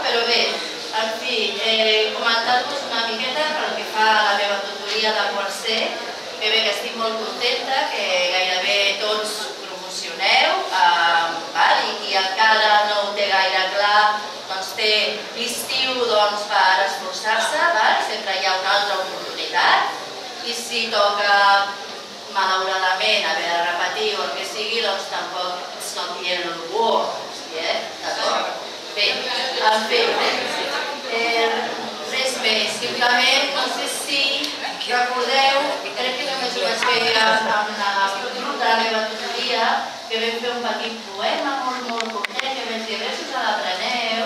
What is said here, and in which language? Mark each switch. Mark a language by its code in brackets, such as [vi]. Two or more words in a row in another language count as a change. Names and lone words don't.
[ca] Però bé, en fi, comentar-vos una miqueta pel que fa a la meva tutoria de quart C, que bé que estic molt contenta, que gairebé tots promocioneu, i encara no ho té gaire clar, doncs té l'estiu per esforçar-se, sempre hi ha una altra oportunitat, i si toca malauradament haver de repetir o el que sigui, doncs tampoc [en] it's not the end of the war, [ca] d'acord? Bé, en fi, res més, simplement no sé si recordeu, crec que només ho vaig fer amb el grup de la meva tutoria, que vam fer un petit poema molt curtet, que vam dir, a veure si us l'apreneu.